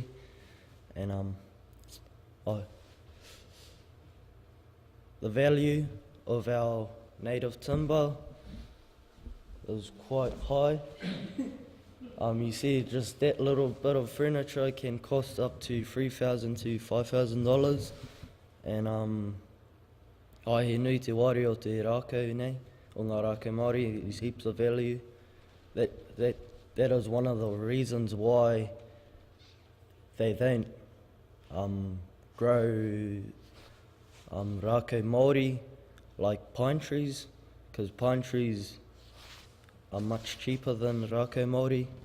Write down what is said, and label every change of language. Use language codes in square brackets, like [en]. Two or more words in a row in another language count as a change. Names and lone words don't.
[en] And the value of our native timber is quite high. You see, just that little bit of furniture can cost up to $3,000 to $5,000. [mi] And he nui te wari o te rākau nei, o ngā rākau Māori, [en] is heaps of value. That is one of the reasons why they don't grow [mi] rākau Māori [en] like pine trees, because pine trees are much cheaper than [mi] rākau Māori.